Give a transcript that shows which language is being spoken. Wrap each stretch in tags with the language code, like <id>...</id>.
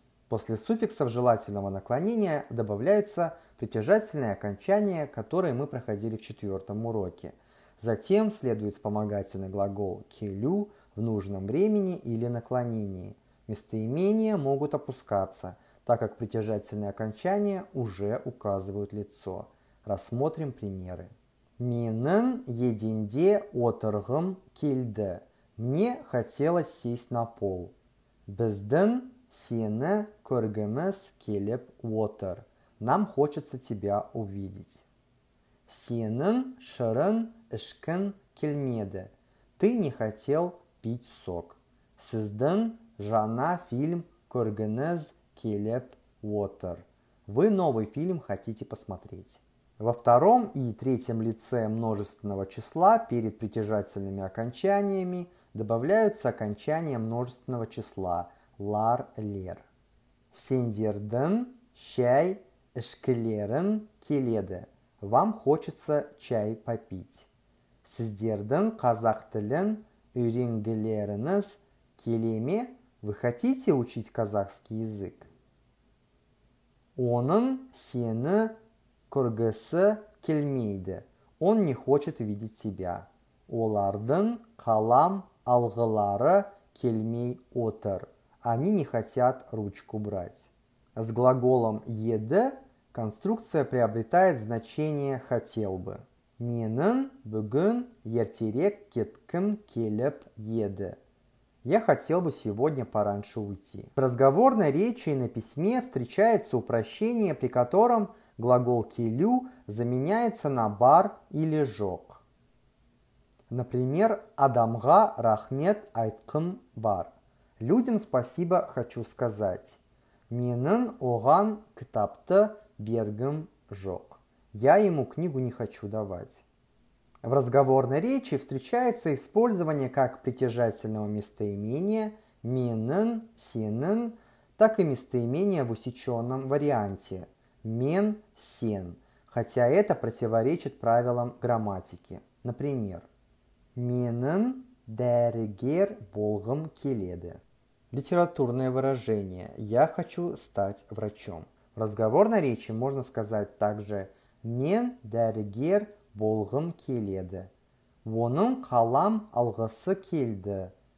<ru>После суффиксов желательного наклонения добавляются притяжательные окончания, которые мы проходили в 4-м уроке. Затем следует вспомогательный глагол «келю» в нужном времени или наклонении. Местоимения могут опускаться, так как притяжательные окончания уже указывают лицо. Рассмотрим примеры.</ru> <kk>Менің еденде отырғым келді.</kk> <ru>Мне хотелось сесть на пол.</ru> <kk>Біздің сені көргіміз келіп отыр.</kk> <ru>Нам хочется тебя увидеть.</ru> <kk>Сенің шырын ішкін келмеді.</kk> <ru>Ты не хотел пить сок.</ru> <kk>Сіздің жаңа фильм көргіңіз келіп отыр.</kk> <ru>Вы новый фильм хотите посмотреть. Во втором и третьем лице множественного числа перед притяжательными окончаниями добавляются окончания множественного числа лар, лер.</ru> <kk>Сендердің шай ішкілерін келеді.</kk> <ru>Вам хочется чай попить.</ru> <kk>Сіздердің қазақ тілін үйренгілеріңіз келе ме?</kk> <ru>Вы хотите учить казахский язык?</ru> <kk>Оның сені көргісі келмейді.</kk> <ru>Он не хочет видеть тебя.</ru> <kk>Олардың қалам алғылары келмей отыр.</kk> <ru>Они не хотят ручку брать. С глаголом «еді» конструкция приобретает значение «хотел бы».</ru> <kk>Менің бүгін ертерек кеткім келіп еді.</kk> <ru>Я хотел бы сегодня пораньше уйти. В разговорной речи и на письме встречается упрощение, при котором глагол «келю» заменяется на «бар» или «жоқ».</ru> <kk>Например, «адамға рахмет айтқым бар».</kk> <ru>Людям спасибо хочу сказать.</ru> <kk>Менің оған кітапты бергім жоқ.</kk> <ru>Я ему книгу не хочу давать. В разговорной речи встречается использование как притяжательного местоимения менің, сенің, так и местоимения в усеченном варианте мен, сен, хотя это противоречит правилам грамматики.</ru> <kk>Например, менің дәрігер болғым келеді.</kk> <ru>Литературное выражение «я хочу стать врачом». В разговорной речи можно сказать также</ru> <kk>«мен дәрігер болғым келеді». Оның қалам алғысы келді.</kk>